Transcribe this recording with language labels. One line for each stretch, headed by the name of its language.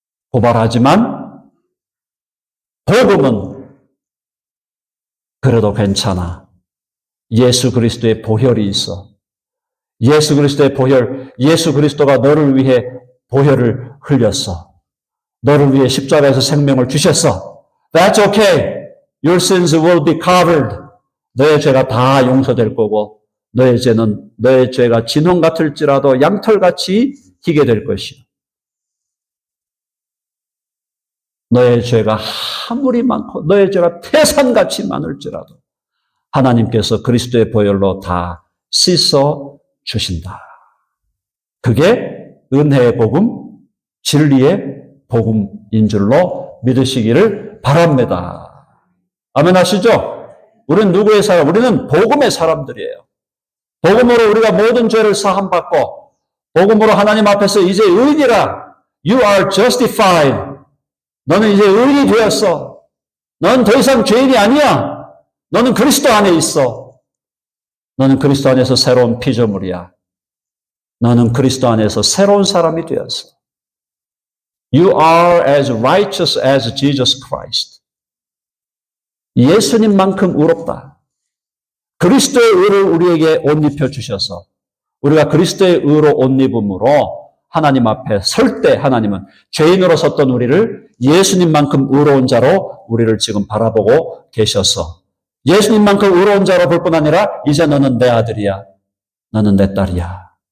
Korean: 고발하지만 복음은 그래도 괜찮아. 예수 그리스도의 보혈이 있어. 예수 그리스도의 보혈, 예수 그리스도가 너를 위해 보혈을 흘렸어. 너를 위해 십자가에서 생명을 주셨어.
English: That's okay. Your sins will be covered.
Korean: 너의 죄가 다 용서될 거고, 너의 죄가 진홍 같을지라도 양털같이 희게 될 것이요. 너의 죄가 아무리 많고 너의 죄가 태산같이 많을지라도 하나님께서 그리스도의 보혈로 다 씻어 주신다. 그게 은혜의 복음, 진리의 복음인 줄로 믿으시기를 바랍니다. 아멘 하시죠? 우리는 누구의 사람? 우리는 복음의 사람들이에요. 복음으로 우리가 모든 죄를 사함받고, 복음으로 하나님 앞에서 이제 의인이라.
English: You are justified.
Korean: 너는 이제 의인이 되었어. 너는 더 이상 죄인이 아니야. 너는 그리스도 안에 있어. 너는 그리스도 안에서 새로운 피조물이야. 너는 그리스도 안에서 새로운 사람이 되었어.
English: You are as righteous as Jesus Christ.
Korean: 예수님만큼 의롭다. 그리스도의 의를 우리에게 옷 입혀 주셔서 우리가 그리스도의 의로 옷 입음으로 하나님 앞에 설 때 하나님은 죄인으로 섰던 우리를 예수님만큼 의로운 자로 우리를 지금 바라보고 계셔서 예수님만큼 의로운 자로 볼 뿐 아니라 이제 너는 내 아들이야. 너는 내 딸이야.